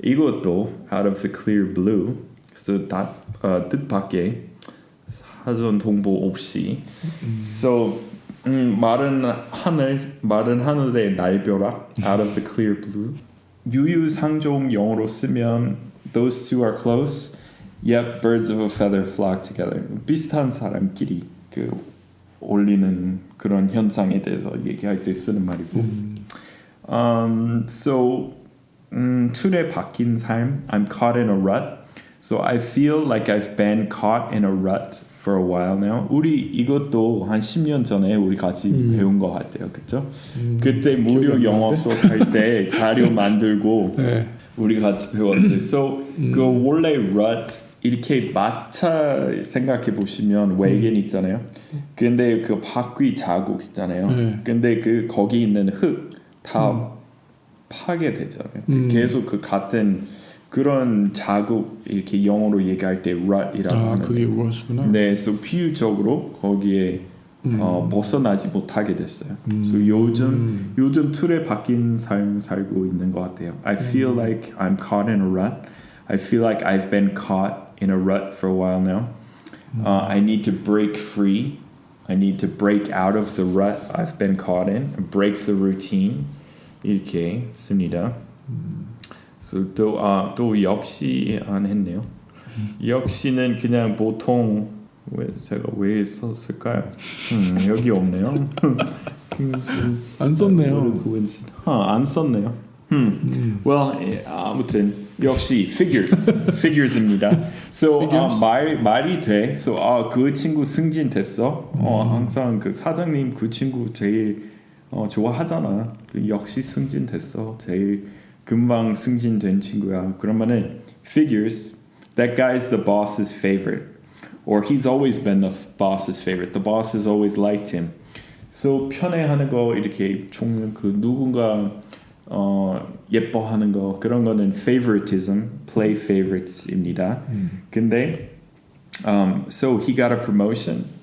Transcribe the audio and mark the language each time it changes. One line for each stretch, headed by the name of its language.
Korean: 이것도
English: out of the clear blue.
Korean: 그래서 뜻밖의 사전 통보 없이.
English: So
Korean: 마른 하늘의 날벼락
English: out of the clear blue.
Korean: 유유상종 영어로 쓰면
English: those two are close. Yep, birds of a feather flock together.
Korean: 비슷한 사람끼리 그 올리는 그런 현상에 대해서 얘기할 때 쓰는 말이고.
English: So
Korean: 틀에 박힌 삶.
English: I'm caught in a rut. So I feel like I've been caught in a rut for a while now.
Korean: 우리 이것도 한 10년 전에 우리 같이 배운 것 같아요, 그렇죠? 그때 무료 영어 수업 할 때 자료 만들고 네. 우리 같이 배웠어요. So 그 원래 rut 이렇게 마차 생각해 보시면 외계인 있잖아요. 근데 그 바퀴 자국 있잖아요. 근데 그 거기 있는 흙 다 파괴되잖아요. 계속 그 같은 그런 자국 이렇게 영어로 얘기할 때 rut이라고 하는데 그게 rut구나. 네, 그래서 비유적으로 거기에 벗어나지 못하게 됐어요. 그래서 요즘 틀에 박힌 삶 살고 있는 것 같아요.
English: I feel like I'm caught in a rut. I feel like I've been caught in a rut for a while now. I need to break free. I need to break out of the rut I've been caught in. Break the routine.
Korean: 이렇게 씁니다. So 또 역시 안 했네요. 역시는 그냥 보통 제가 왜 썼을까요? 여기 없네요. 안 썼네요. 안 썼네요. Well, 아무튼 역시 figures입니다. So 말이 돼. So 그 친구 승진 됐어. 항상 그 사장님 그 친구 제일 좋아하잖아. 역시 승진 됐어. 제일 금방 승진된 친구야. 그러면은 figures.
English: That guy's the boss's favorite. Or he's always been the boss's favorite. The boss has always liked him.
Korean: So 편애하는 거 이렇게 종류 그 누군가 예뻐하는 거 그런 거는 favoritism, play favorites입니다. 근데
English: so he got a promotion.